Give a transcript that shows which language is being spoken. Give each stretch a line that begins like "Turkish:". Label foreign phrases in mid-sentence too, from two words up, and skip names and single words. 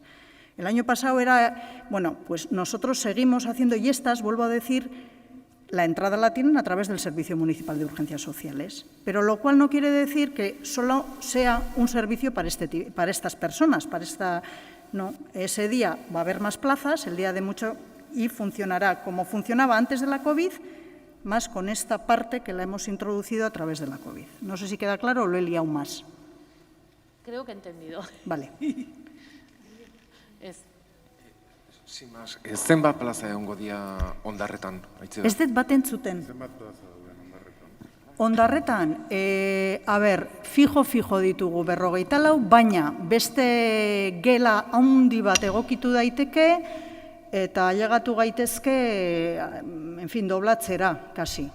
Spanish: El año pasado pues nosotros seguimos haciendo, y vuelvo a decir, la entrada la tienen a través del Servicio Municipal de Urgencias Sociales, pero lo cual no quiere decir que solo sea un servicio para estas personas, no, ese día va a haber más plazas, el día de mucho, y funcionará como funcionaba antes de la COVID, más con esta parte que la hemos introducido a través de la COVID. No sé si queda claro o lo he liado más. Creo que he entendido. Vale. Sin más,
Basque: zenbat plaza egongo dira Ondarretan? Ez dut bat entzuten. Ondarretan, fijo ditugu 54, baina beste gela handi bat egokitu daiteke eta ailegatu gaitezke, doblatzera, kasi.